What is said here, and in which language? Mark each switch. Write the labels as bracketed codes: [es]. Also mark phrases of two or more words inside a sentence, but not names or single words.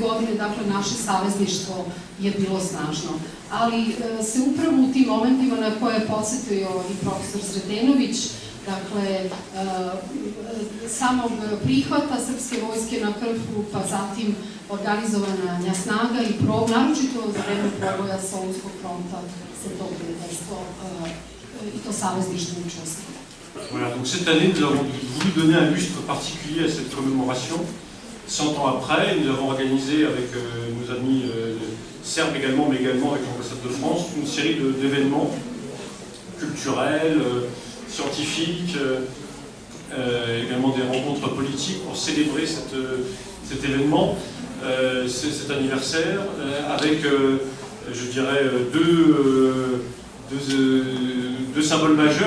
[sr] godine, dakle, naše savezništvo je bilo snažno, ali se upravo u tim momentima na koje je podsjetio i profesor Sretenović, dakle, samog prihvata srpske vojske na Krfu, pa zatim organizovanja snaga i naročito za vreme proboja Solunskog fronta se to prijateljstvo i to savezništvo učestvuje. [fr] Voilà, donc cette année, nous avons voulu donner un lustre particulier à cette commémoration. 100 ans après, nous avons organisé avec nos amis serbes également, mais également avec l'ambassade de France, une série d'événements culturels, scientifiques, également des rencontres politiques pour célébrer cet événement, cet anniversaire, avec, je dirais, deux symboles majeurs.